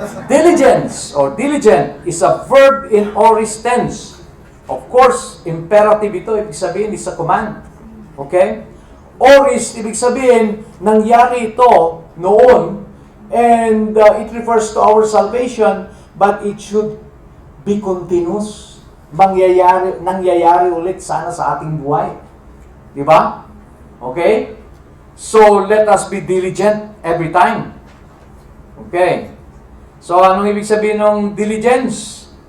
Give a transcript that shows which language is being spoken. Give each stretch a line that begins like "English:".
English: Diligence or diligent is a verb in aorist tense. Of course, imperative
Filipino: ito, ibig sabihin,
English: is a command. Okay? Aorist,
Filipino: ibig sabihin, nangyari ito noon,
English: and it refers to our salvation, but it should be continuous.
Filipino: Nangyayari ulit sana sa ating buhay. Di ba? Okay?
English: So, let us be diligent every time. Okay.
Filipino: So, anong ibig sabihin ng diligence?